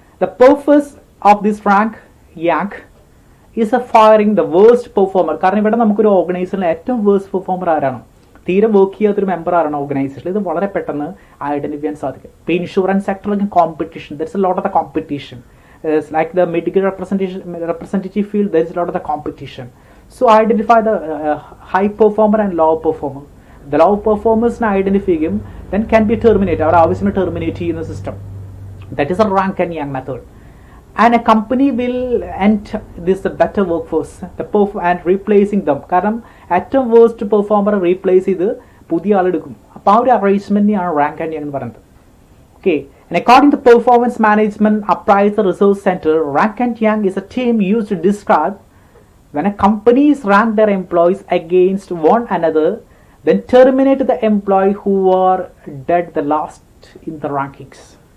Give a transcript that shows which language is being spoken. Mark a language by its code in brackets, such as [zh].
[en] The purpose of this rank yank is a firing the worst performer. [ml] കാരണം ഇവിടെ നമുക്കൊരു ഓർഗനൈസേഷനിൽ ഏറ്റവും വേഴ്സ്റ്റ് പെർഫോമർ ആരാണ്, തീരെ വർക്ക് ചെയ്യാത്തൊരു മെമ്പർ ആരാണ് ഓർഗനൈസേഷനിൽ, ഇത് വളരെ പെട്ടെന്ന് ഐഡന്റിഫൈ ചെയ്യാൻ സാധിക്കും. ഇപ്പോൾ insurance സെക്ടറിലേക്ക് competition, [en] That's a lot of the competition. Like the medical representative field, there is a lot of the competition. So identify the high performer and low performer. The low performers identify him, then can be terminated. Our obviously terminate in the system. That is a rank and yank method. and a company will enter this better workforce and replacing them. [ml] കാരണം ഏറ്റവും waste പെർഫോമറെ replace ചെയ്ത് പുതിയ ആളെടുക്കും. അപ്പോൾ ആ ഒരു അറേഞ്ച്മെന്റിനെയാണ് rank and Yang എന്ന് പറയുന്നത്. [en] Okay, and according to Performance Management Appraisal Resource Center, rank and yang is a term used to describe when a companies rank their employees against one another, then terminate the employee who are dead the last in the rankings.